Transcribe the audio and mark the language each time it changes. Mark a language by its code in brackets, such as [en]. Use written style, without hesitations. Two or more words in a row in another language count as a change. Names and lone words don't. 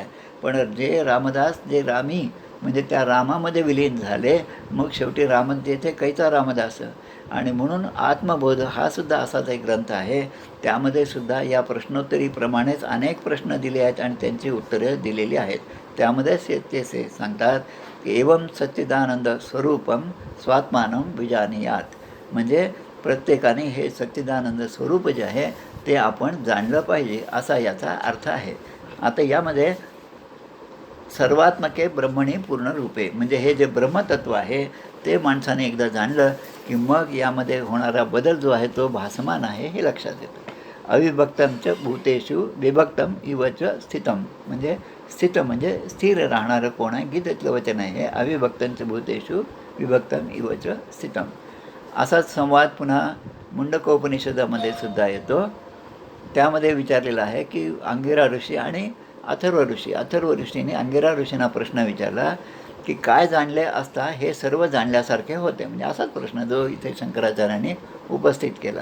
[mr] पण जे रामदास जे रामी म्हणजे त्या रामामध्ये विलीन झाले, मग शेवटी तेथे कैचा रामदास. आणि म्हणून आत्मबोध हा सुद्धा असाच एक ग्रंथ आहे. त्यामध्ये सुद्धा या प्रश्नोत्तरीप्रमाणेच अनेक प्रश्न दिले आहेत आणि त्यांची उत्तरे दिलेली आहेत. त्यामध्येच ते सांगतात की [sa] एवं सच्चिदानंद स्वरूपम स्वात्मानं विजानीयात. [mr] म्हणजे प्रत्येकाने हे सच्चिदानंद स्वरूप जे आहे ते आपण जाणलं पाहिजे असा याचा अर्थ आहे. आता यामध्ये [sa] सर्वात्मके ब्रह्मणी पूर्ण रूपे [mr] म्हणजे हे जे ब्रह्मतत्व आहे ते माणसाने एकदा जाणलं की मग यामध्ये होणारा बदल जो आहे तो भासमान आहे हे लक्षात येतं. [sa] अविभक्तमच भूतेषु विभक्तम इवच स्थितम [mr] म्हणजे स्थित म्हणजे स्थिर राहणारं कोण आहे, गीतेतलं वचन आहे हे. [sa] अविभक्तंच भूतेषु विभक्तम इवच स्थितम [mr] असाच संवाद पुन्हा मुंडकोपनिषदामध्ये सुद्धा येतो. त्यामध्ये विचारलेलं आहे की अंगिरा ऋषी आणि अथर्व ऋषीने अंगिरा ऋषींना प्रश्न विचारला की काय जाणले असता हे सर्व जाणल्यासारखे होते. म्हणजे असाच प्रश्न जो इथे शंकराचार्यांनी उपस्थित केला.